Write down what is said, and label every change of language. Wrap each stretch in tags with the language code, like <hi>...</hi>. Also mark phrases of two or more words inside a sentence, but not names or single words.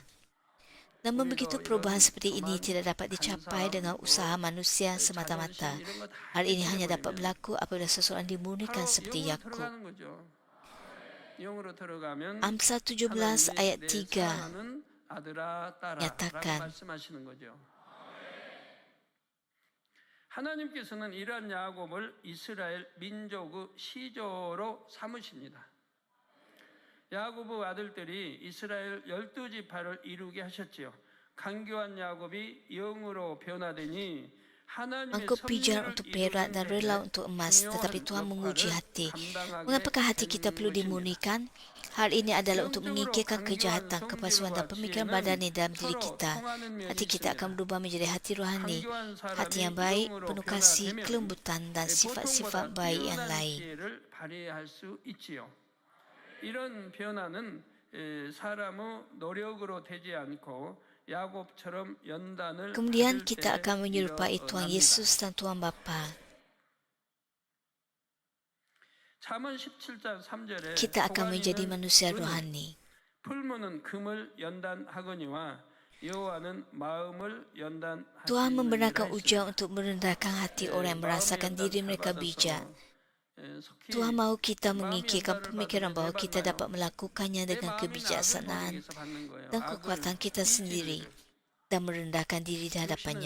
<ms>Namun begitu perubahan seperti ini tidak dapat dicapai dengan usaha manusia semata-mata. Hal ini hanya dapat berlaku apabila seseorang dimurnikan seperti Yakub. Amsal 17 ayat 3 nyatakan,</ms> <ko>하나님께서는 이러한 야곱을 이스라엘 민족의 시조로 삼으십니다. 야곱의 아들들이 이스라엘 12지파를 이루게 하셨지요. 강교한 야곱이 영으로 변화되니</ko> <ms>Mangkuk pijar untuk perak dan rela untuk emas, tetapi Tuhan menguji hati. Mengapakah hati kita perlu dimurnikan? Hal ini adalah untuk menyingkirkan kejahatan, kepalsuan dan pemikiran badani dalam diri kita. Hati kita akan berubah menjadi hati rohani, hati yang baik, penuh kasih, kelembutan dan sifat-sifat baik yang lain.</ms> <ko>이런 변화는 사람의 노력으로 되지 않고 야곱처럼 연단을</ko> <ms>Kemudian</ms> <ko>받을</ko> <ms>kita</ms> <ko>때</ko> <ms>akan menyerupai Tuhan</ms> <ko>일어납니다.</ko> <ms>Yesus dan Tuhan Bapa.</ms> <ko>잠언 17장 3절에</ko> <ms>Kita akan menjadi manusia rohani.</ms> <ko>풀무는 금을 연단하거니와 여호와는 마음을 연단하시느니라.</ko> <ms>Tuhan membenarkan ujian untuk merendahkan hati orang yang merasakan diri mereka bijak. Tuhan mahu kita mengikirkan pemikiran bahawa kita dapat melakukannya dengan kebijaksanaan dan kekuatan kita sendiri dan merendahkan diri di hadapannya.</ms>